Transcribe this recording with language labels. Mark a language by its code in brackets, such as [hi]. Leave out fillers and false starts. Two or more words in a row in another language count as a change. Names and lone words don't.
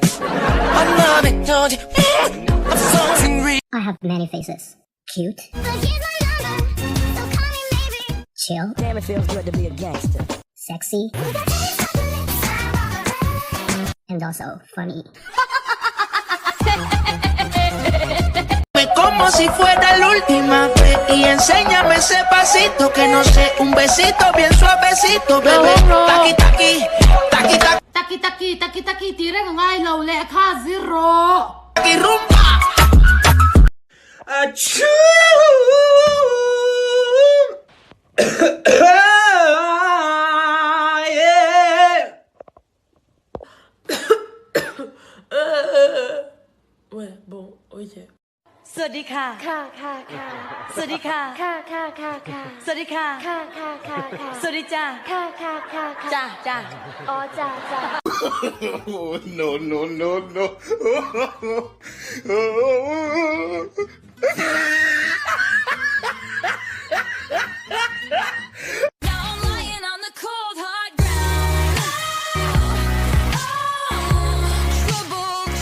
[en] I'm not it, told you. I'm something ring. I have many faces. Cute. Chill. Damn, it feels good to be a gangster. Sexy. And also funny. [es] Como si fuera la última vez y enséñame ese pasito que no sé, un besito bien suavecito, bebé. Taqui taqui, taqui taqui. Taki tira ng ay low le ka zero. Taqui rumba. Achoo. [fr] Ouais, bon, ok. [th] สวัสดีค่ะ ค่ะค่ะค่ะ สวัสดีค่ะ ค่ะค่ะค่ะค่ะ สวัสดีค่ะ ค่ะค่ะค่ะค่ะ สวัสดีจ้า ค่ะค่ะค่ะค่ะ จ้าจ้า อ๋อจ้าจ้า [en] No. Now I'm lying on the cold hard ground. Trouble.